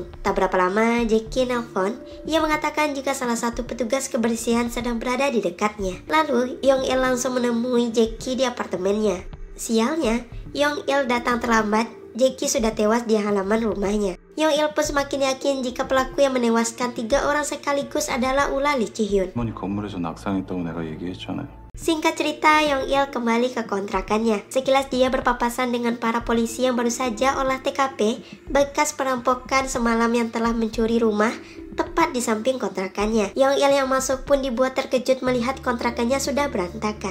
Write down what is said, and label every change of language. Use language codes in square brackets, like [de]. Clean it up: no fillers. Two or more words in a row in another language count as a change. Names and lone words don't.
[id] Tak berapa lama Jackie nelpon. Ia mengatakan jika salah satu petugas kebersihan sedang berada di dekatnya. Lalu Yong-il langsung menemui Jackie di apartemennya. Sialnya, Yong-il datang terlambat. Jackie sudah tewas di halaman rumahnya. Yong-il pun semakin yakin jika pelaku yang menewaskan 3 orang sekaligus adalah ulah Lee Ji-hyun. [ko] 건물에서 낙상했다고 내가 얘기했잖아요. [id] Singkat cerita, Yong-il kembali ke kontrakannya. Sekilas dia berpapasan dengan para polisi yang baru saja olah TKP bekas perampokan semalam yang telah mencuri rumah tepat di samping kontrakannya. Yong-il yang masuk pun dibuat terkejut melihat kontrakannya sudah berantakan.